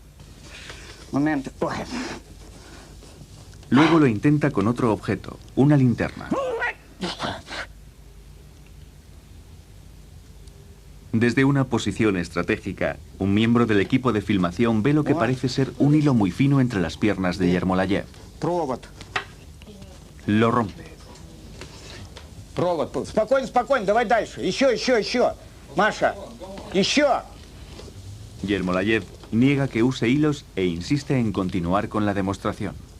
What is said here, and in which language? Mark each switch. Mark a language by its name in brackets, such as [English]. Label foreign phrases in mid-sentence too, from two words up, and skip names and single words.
[Spanish] Luego lo intenta con otro objeto, una linterna. Desde una posición estratégica, un miembro del equipo de filmación ve lo que parece ser un hilo muy fino entre las piernas de Yermolayev. Lo rompe. [Russian] Спокойно, спокойно, давай дальше. Еще. Маша, еще. [Spanish] Yermolayev niega que use hilos e insiste en continuar con la demostración.